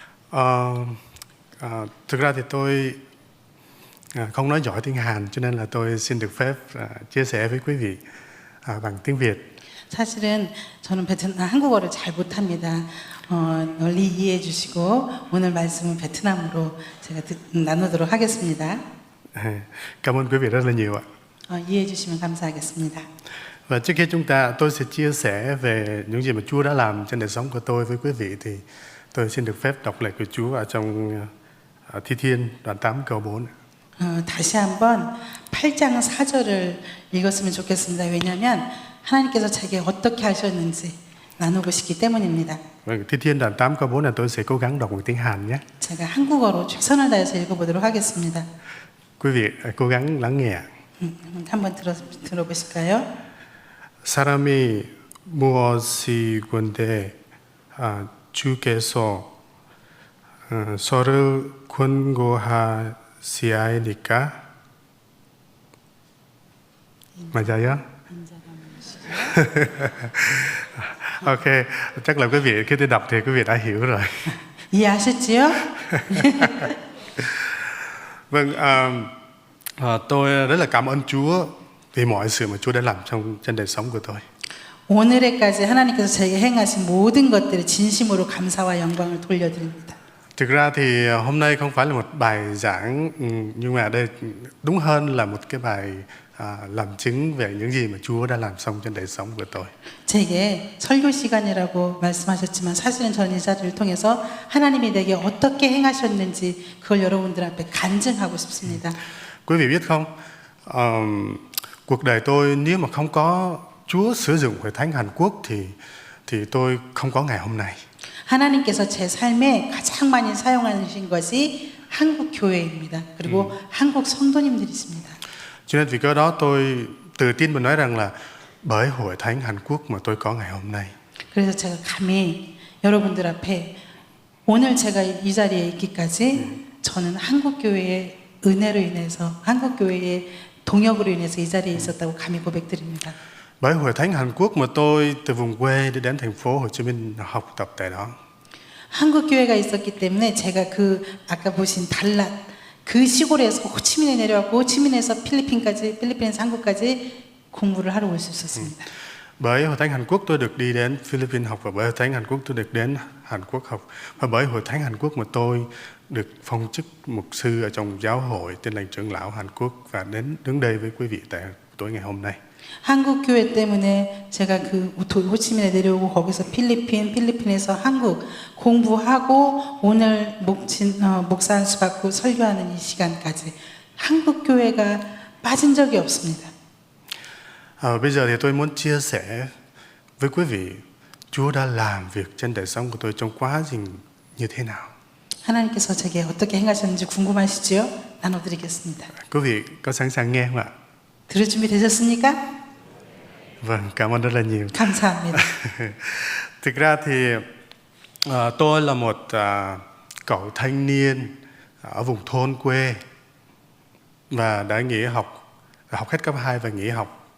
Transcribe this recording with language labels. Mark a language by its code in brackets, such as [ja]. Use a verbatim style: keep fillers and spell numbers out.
[vi] À, à, thực ra thì tôi à, không nói giỏi tiếng Hàn, cho nên là tôi xin được phép à, chia sẻ với quý vị à, bằng tiếng Việt. [ko] 사실은 저는 베트남 한국어를 잘 못합니다. 어, 널리 이해해 주시고 오늘 말씀은 베트남으로 제가 듣, 나누도록 하겠습니다. [vi] À, cảm ơn quý vị rất là nhiều ạ. [ko] 어, 이해해 주시면 감사하겠습니다. [vi] Và trước khi chúng ta, tôi sẽ chia sẻ về những gì mà Chúa đã làm trên đời sống của tôi với quý vị, thì tôi xin được phép đọc lời của Chúa ở trong uh, Thi Thiên đoạn tám câu bốn. [ko] 어, 다시 한번 팔 장 사 절을 읽었으면 좋겠습니다. 왜냐하면 하나님께서 자기 어떻게 하셨는지 나누고 싶기 때문입니다. [vi] Vâng, Thi Thiên đoạn tám câu bốn là tôi sẽ cố gắng đọc bằng tiếng Hàn nhé. [ko] 제가 한국어로 최선을 다해서 읽어보도록 하겠습니다. [vi] Quý vị uh, cố gắng lắng nghe. [ko] 음, 한번 들어, 들어보실까요? 사람이 무엇이건데 아, 주께서 어, 서를 권고하시아이니까. 맞아요? [vi] Ok, chắc là quý vị khi tôi đọc thì quý vị đã hiểu rồi. [ko] 이해하셨지요? [vi] Vâng, à, à, tôi rất là cảm ơn Chúa vì mọi sự mà Chúa đã làm trong trên đời sống của tôi. [ko] 오늘에까지 하나님께서 제게 행하신 모든 것들을 진심으로 감사와 영광을 돌려드립니다. [vi] Thực ra thì hôm nay không phải là một bài giảng, nhưng mà đây đúng hơn là một cái bài à, làm chứng về những gì mà Chúa đã làm xong trên đời sống của tôi. [ko] 제게 설교 시간이라고 말씀하셨지만 사실은 저는 이 자리를 통해서 하나님이 내게 어떻게 행하셨는지 그걸 여러분들 앞에 간증하고 싶습니다. [vi] Quý vị biết không, ờ, cuộc đời tôi nếu mà không có Chúa sử dụng Hội Thánh Hàn Quốc thì thì tôi không có ngày hôm nay. [ko] 하나님께서 제 삶에 가장 많이 사용하신 것이 한국 교회입니다. 그리고 한국 성도님들이십니다. [vi] Cho nên vì cái đó tôi tự tin mà nói rằng là bởi Hội Thánh Hàn Quốc mà tôi có ngày hôm nay. [ko] 그래서 제가 감히 여러분들 앞에 오늘 제가 이 자리에 있기까지 저는 한국 교회의 은혜로 인해서 한국 교회의 동역으로 인해서 이 자리에 있었다고 감히 고백드립니다. [vi] Bởi Hội Thánh Hàn Quốc mà tôi từ vùng quê đi đến thành phố Hồ Chí Minh học tập tại đó. [ko] 한국 교회가 있었기 때문에 제가 그 아까 보신 달랏 그 시골에서 호치민에 내려왔고 호치민에서 필리핀까지 필리핀에서 한국까지 공부를 하러 올 수 있었습니다. [vi] Bởi Hội Thánh Hàn Quốc tôi được đi đến Philippines học, và bởi Hội Thánh Hàn Quốc tôi được đến Hàn Quốc học, và bởi Hội Thánh Hàn Quốc mà tôi được phong chức mục sư ở trong giáo hội Tin Lành Trưởng Lão Hàn Quốc và đến đứng đây với quý vị tại tối ngày hôm nay. [ko] 한국 교회 때문에 제가 그 호치민에 내려오고 거기서 필리핀, 필리핀에서 한국 공부하고 오늘 목진, 어, 목사 안수 받고 설교하는 이 시간까지 한국 교회가 빠진 적이 없습니다. [vi] À, bây giờ thì tôi muốn chia sẻ với quý vị Chúa đã làm việc trên đời sống của tôi trong quá trình như thế nào. [ko] 하나님께서 제게 어떻게 행하셨는지 궁금하시지요? 나눠드리겠습니다. [vi] Quý vị có sẵn sàng nghe không ạ? [ko] 들을 준비 되셨습니까? [vi] Vâng, cảm ơn rất là nhiều. [ko] 감사합니다. [vi] Thực ra thì à, tôi là một à, cậu thanh niên ở vùng thôn quê và đã nghỉ học, học hết cấp hai và nghỉ học.